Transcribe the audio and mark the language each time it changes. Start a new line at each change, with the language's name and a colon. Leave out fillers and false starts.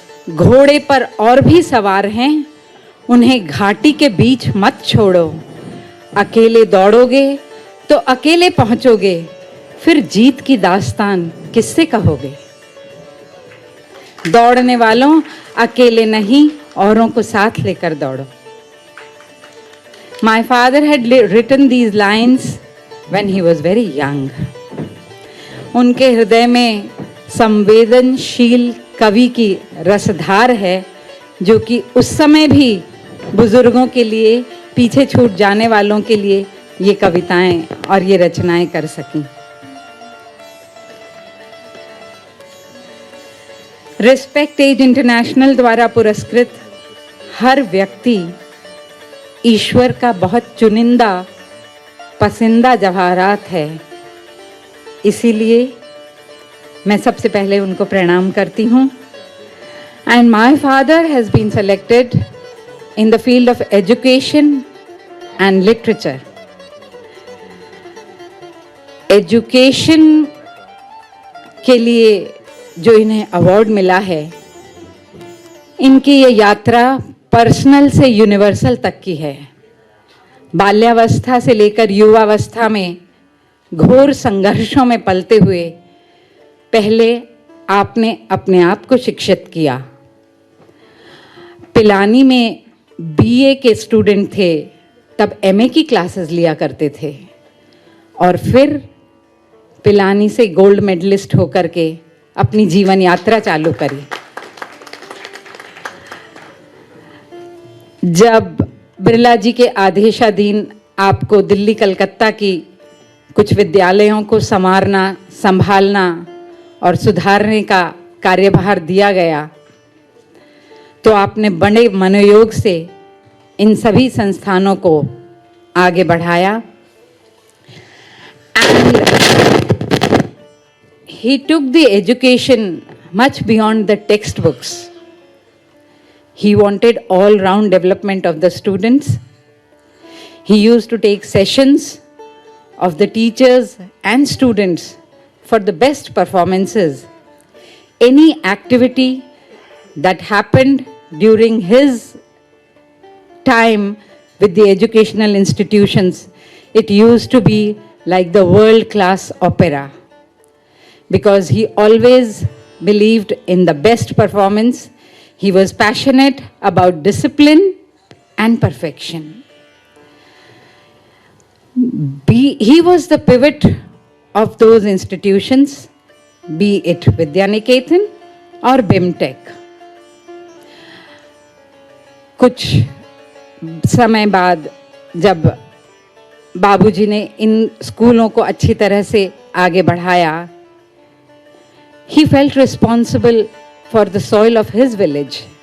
Hindi: घोड़े पर और भी सवार हैं, उन्हें घाटी के बीच मत छोड़ो. अकेले दौड़ोगे तो अकेले पहुंचोगे, फिर जीत की दास्तान किससे कहोगे. दौड़ने वालों, अकेले नहीं, औरों को साथ लेकर दौड़ो.
English: My father had written these lines when he was very young.
Hindi: उनके हृदय में संवेदनशील कवि की रसधार है, जो कि उस समय भी बुजुर्गों के लिए, पीछे छूट जाने वालों के लिए ये कविताएं और ये रचनाएं कर सकी. रिस्पेक्ट एज इंटरनेशनल द्वारा पुरस्कृत हर व्यक्ति ईश्वर का बहुत चुनिंदा, पसंदीदा जवाहरात है. इसीलिए मैं सबसे पहले उनको प्रणाम करती हूँ.
English: And my father has been selected in the field of education and literature.
Hindi: Education के लिए जो इन्हें अवार्ड मिला है, इनकी ये यात्रा पर्सनल से यूनिवर्सल तक की है. बाल्यावस्था से लेकर युवावस्था में घोर संघर्षों में पलते हुए पहले आपने अपने आप को शिक्षित किया. पिलानी में बीए के स्टूडेंट थे, तब एमए की क्लासेस लिया करते थे, और फिर पिलानी से गोल्ड मेडलिस्ट होकर के अपनी जीवन यात्रा चालू करी. जब बिरला जी के आदेशाधीन आपको दिल्ली कलकत्ता की कुछ विद्यालयों को संवारना, संभालना और सुधारने का कार्यभार दिया गया, तो आपने बड़े मनोयोग से इन सभी संस्थानों को आगे बढ़ाया.
English: And he took the education much beyond the textbooks. He wanted all-round development of the students. He used to take sessions of the teachers and students for the best performances. any activity that happened during his time with the educational institutions, it used to be like the world-class opera, because he always believed in the best performance. He was passionate about discipline and perfection. He was the pivot of those institutions, be it Vidyaniketan or BIMTech.
Hindi: कुछ समय बाद जब बाबूजी ने इन स्कूलों को अच्छी तरह से आगे बढ़ाया,
English: he felt responsible for the soil of his village.